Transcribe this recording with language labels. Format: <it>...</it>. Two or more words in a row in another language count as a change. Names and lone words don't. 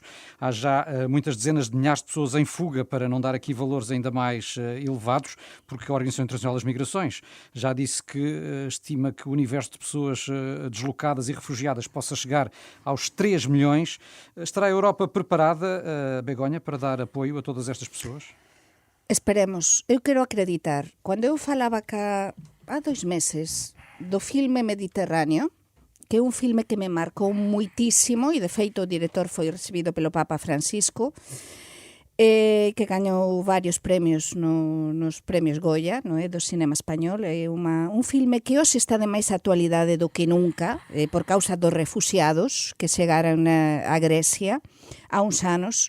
<pt>Há já muitas dezenas de milhares de pessoas em fuga, para não dar aqui valores ainda mais elevados, porque a Organização Internacional das Migrações já disse que estima que o universo de pessoas deslocadas e refugiadas possa chegar aos 3 milhões. Estará a Europa preparada, Begonha, para dar apoio a todas estas pessoas? Esperemos. Eu quero acreditar.</pt> <gl>Quando eu falaba cá há 2 meses do filme Mediterráneo, que é un filme que me marcou muitísimo, e de feito o director foi recibido pelo Papa Francisco, que gañou varios premios nos premios Goya, non é, do cinema español. É un filme que hoxe está de máis actualidade do que nunca, por causa dos refugiados que chegaron a Grecia há uns anos.</gl>